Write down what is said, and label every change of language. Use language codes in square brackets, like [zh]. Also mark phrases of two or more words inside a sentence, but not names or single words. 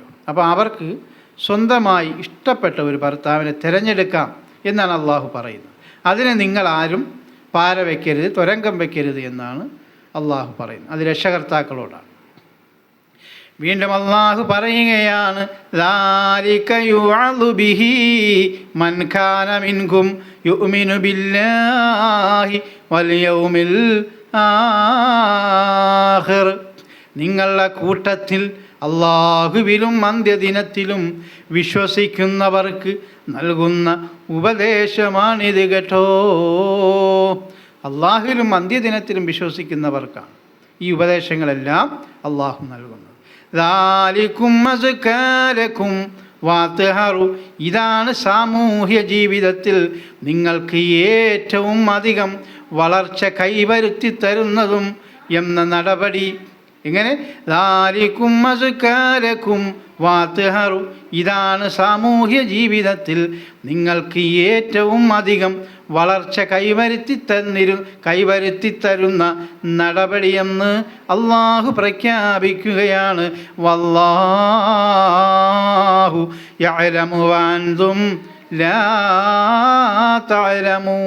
[ml] അപ്പോൾ അവർക്ക് സ്വന്തമായി ഇഷ്ടപ്പെട്ട ഒരു ഭർത്താവിനെ തിരഞ്ഞെടുക്കാം എന്നാണ് അള്ളാഹു പറയുന്നത്. അതിനെ നിങ്ങളാരും പാര വയ്ക്കരുത്, തുരങ്കം വയ്ക്കരുത് എന്നാണ് അള്ളാഹു പറയുന്നത്. അത് രക്ഷകർത്താക്കളോടാണ്. വീണ്ടും അള്ളാഹു പറയുകയാണ്, [ar] ذَلِكَ يُوعَظُ بِهِ مَنْ كَانَ مِنْكُمْ يُؤْمِنُ بِاللَّهِ وَالْيَوْمِ الْآخِرِ. [ml] നിങ്ങളുടെ കൂട്ടത്തിൽ അള്ളാഹുവിലും അന്ത്യദിനത്തിലും വിശ്വസിക്കുന്നവർക്ക് നൽകുന്ന ഉപദേശമാണിത് കേട്ടോ. അള്ളാഹുവിലും അന്ത്യദിനത്തിലും വിശ്വസിക്കുന്നവർക്കാണ് ഈ ഉപദേശങ്ങളെല്ലാം അള്ളാഹു നൽകുന്നത്. [ar] ذَلِكُمْ أَزْكَى لَكُمْ وَأَطْهَرُ. [ml] ഇതാണ് സാമൂഹ്യ ജീവിതത്തിൽ നിങ്ങൾക്ക് ഏറ്റവും അധികം വളർച്ച കൈവരുത്തി തരുന്നതും എന്ന നടപടി. എങ്ങനെ? [ar] ذَلِكُمْ أَزْكَى لَكُمْ وَأَطْهَرُ. [ml] ഇതാണ് സാമൂഹ്യ ജീവിതത്തിൽ നിങ്ങൾക്ക് ഏറ്റവും അധികം വളർച്ച കൈവരുത്തി തരുന്ന നടപടിയെന്ന് അള്ളാഹു പ്രഖ്യാപിക്കുകയാണ്. [ar] والله يعلم وأنتم لا تعلمون.